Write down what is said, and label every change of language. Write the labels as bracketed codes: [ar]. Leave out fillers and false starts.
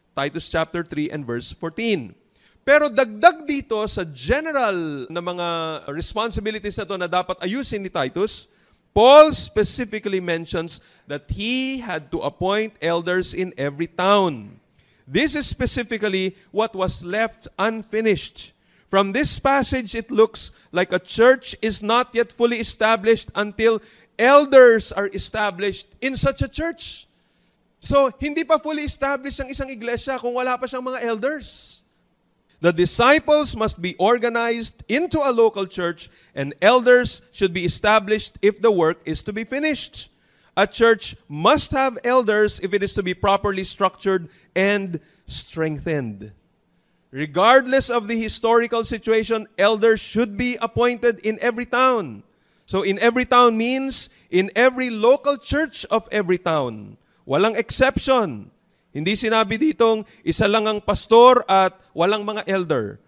[en] Titus chapter 3 and verse 14. [tl] Pero dagdag dito sa general na mga responsibilities na ito na dapat ayusin ni Titus, [en] Paul specifically mentions that he had to appoint elders in every town. This is specifically what was left unfinished. From this passage, it looks like a church is not yet fully established until elders are established in such a church. [tl] So, hindi pa fully established ang isang iglesia kung wala pa siyang mga elders. [en] The disciples must be organized into a local church, and elders should be established if the work is to be finished. A church must have elders if it is to be properly structured and strengthened. Regardless of the historical situation, elders should be appointed in every town. So in every town means in every local church of every town. [tl] Walang exception. Hindi sinabi ditong isa lang ang pastor at walang mga elder.